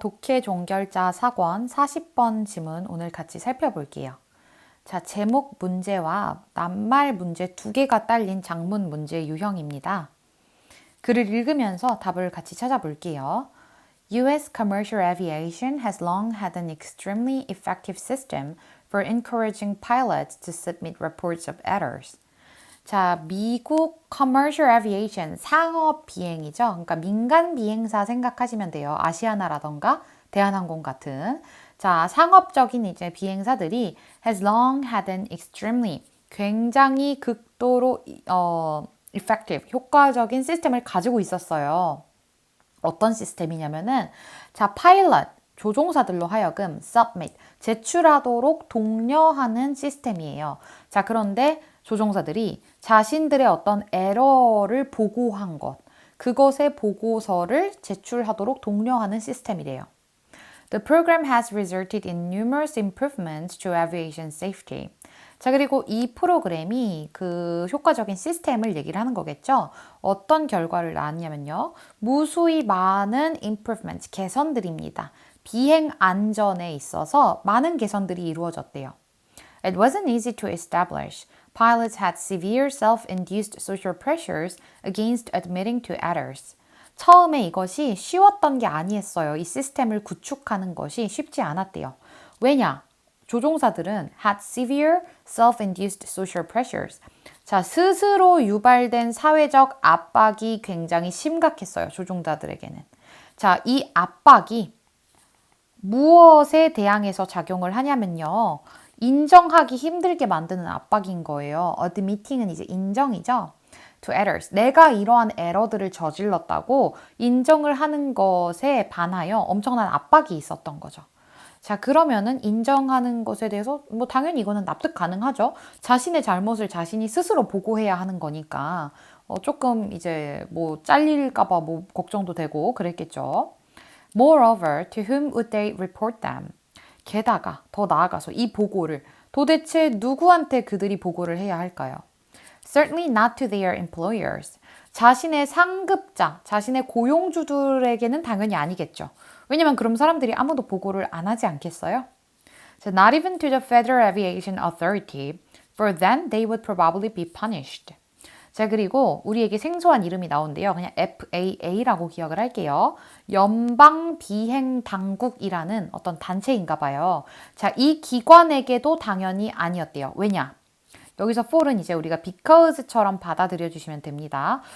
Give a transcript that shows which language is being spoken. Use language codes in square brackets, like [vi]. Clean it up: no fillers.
[ko] 독해 종결자 사권 40번 지문 오늘 같이 살펴볼게요. 자, 제목 문제와 낱말 문제 두 개가 딸린 장문 문제 유형입니다. 글을 읽으면서 답을 같이 찾아볼게요. [en] U.S. commercial aviation has long had an extremely effective system for encouraging pilots to submit reports of errors. [ko] 자, 미국 [en] commercial aviation [ko] 상업 비행이죠. 그러니까 민간 비행사 생각하시면 돼요. 아시아나라던가 대한항공 같은. 자, 상업적인 이제 비행사들이 [en] has long had an extremely [ko] 굉장히 극도로 effective 효과적인 시스템을 가지고 있었어요. 어떤 시스템이냐면은 자, 파일럿 조종사들로 하여금 submit 제출하도록 독려하는 시스템이에요. 자, 그런데 조종사들이 자신들의 어떤 에러를 보고한 것, 그것의 보고서를 제출하도록 독려하는 시스템이래요. [en] The program has resulted in numerous improvements to aviation safety. [ko] 자, 그리고 이 프로그램이 그 효과적인 시스템을 얘기를 하는 거겠죠. 어떤 결과를 낳았냐면요. 무수히 많은 improvements, 개선들입니다. 비행 안전에 있어서 많은 개선들이 이루어졌대요. [en] It wasn't easy to establish. Pilots had severe self-induced social pressures against admitting to errors. [ko] 처음에 이것이 쉬웠던 게 아니었어요. 이 시스템을 구축하는 것이 쉽지 않았대요. 왜냐? 조종사들은 [en] had severe self-induced social pressures. [ko] 자, 스스로 유발된 사회적 압박이 굉장히 심각했어요. 조종자들에게는. 자, 이 압박이 무엇에 대항해서 작용을 하냐면요. 인정하기 힘들게 만드는 압박인 거예요. admitting은 이제 인정이죠. [en] to errors. [ko] 내가 이러한 에러들을 저질렀다고 인정을 하는 것에 반하여 엄청난 압박이 있었던 거죠. 자, 그러면은 인정하는 것에 대해서 뭐 당연히 이거는 납득 가능하죠. 자신의 잘못을 자신이 스스로 보고해야 하는 거니까 조금 이제 뭐 잘릴까봐 뭐 걱정도 되고 그랬겠죠. [en] Moreover, to whom would they report them? [ko] 게다가 더 나아가서 이 보고를 도대체 누구한테 그들이 보고를 해야 할까요? [en] Certainly not to their employers. [ko] 자신의 상급자, 자신의 고용주들에게는 당연히 아니겠죠. 왜냐면 그럼 사람들이 아무도 보고를 안 하지 않겠어요? [en] So not even to the Federal Aviation Authority, for then they would probably be punished. [ko] 자, 그리고 우리에게 생소한 이름이 나온대요. 그냥 FAA라고 기억을 할게요. 연방비행당국이라는 어떤 단체인가 봐요. 자, 이 기관에게도 당연히 아니었대요. 왜냐? 여기서 for은 이제 우리가 because처럼 받아들여 주시면 됩니다.